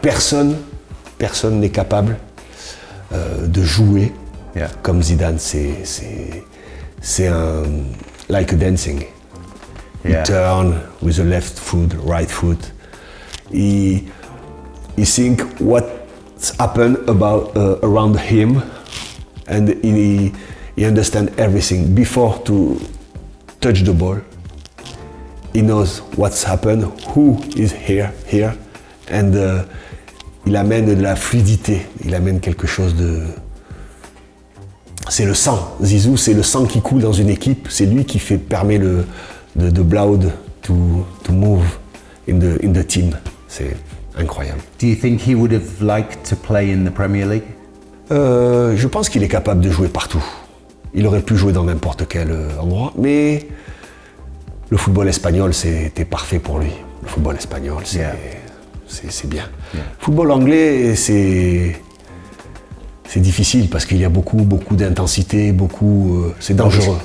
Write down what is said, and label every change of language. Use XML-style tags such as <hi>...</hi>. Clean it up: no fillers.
<fr>Personne n'est capable de jouer comme Zidane. C'est un</fr> <en>like a dancing. He turn with the left foot, right foot. He think what's happened around him, and he understand everything before to touch the ball. He knows what's happened, who is here, and</en> <fr>il amène de la fluidité. Il amène quelque chose de. C'est le sang. Zizou, c'est le sang qui coule dans une équipe. C'est lui qui permet de</fr> <en>blood to move in the team.</en> <fr>C'est incroyable.</fr> <en>Do you think he would have liked to play in the Premier League?</en> <fr>Je pense qu'il est capable de jouer partout. Il aurait pu jouer dans n'importe quel endroit, mais le football espagnol, c'était parfait pour lui. Le football espagnol, c'est bien. Le football anglais, c'est difficile parce qu'il y a beaucoup d'intensité, c'est dangereux.</fr>